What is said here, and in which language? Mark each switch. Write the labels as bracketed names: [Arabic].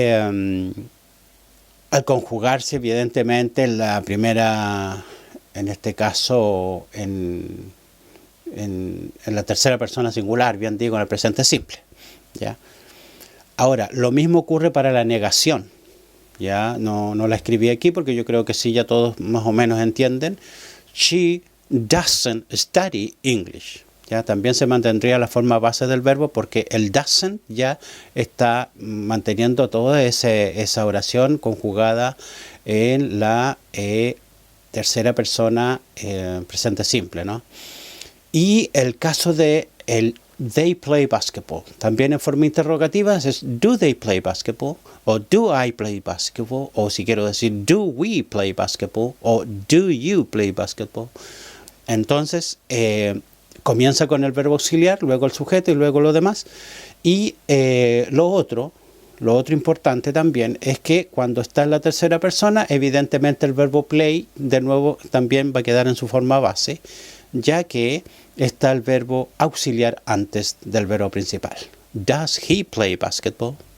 [Spanish] Al conjugarse, evidentemente, la primera, en este caso, en la tercera persona singular, bien digo, en el presente simple, ¿ya? Ahora, lo mismo ocurre para la negación. Ya no la escribí aquí porque yo creo que sí, ya todos más o menos entienden. [English] She doesn't study English. [Spanish] Ya también se mantendría la forma base del verbo porque el doesn't ya está manteniendo toda esa oración conjugada en la tercera persona presente simple, ¿no? [English] Y el caso de el they play basketball, también en forma interrogativa es do they play basketball, o do I play basketball, o si quiero decir do we play basketball, o do you play basketball. [Spanish] Entonces comienza con el verbo auxiliar, luego el sujeto y luego lo demás. Y lo otro importante también es que cuando está en la tercera persona, evidentemente el verbo play de nuevo también va a quedar en su forma base, ya que está el verbo auxiliar antes del verbo principal. [English] Does he play basketball?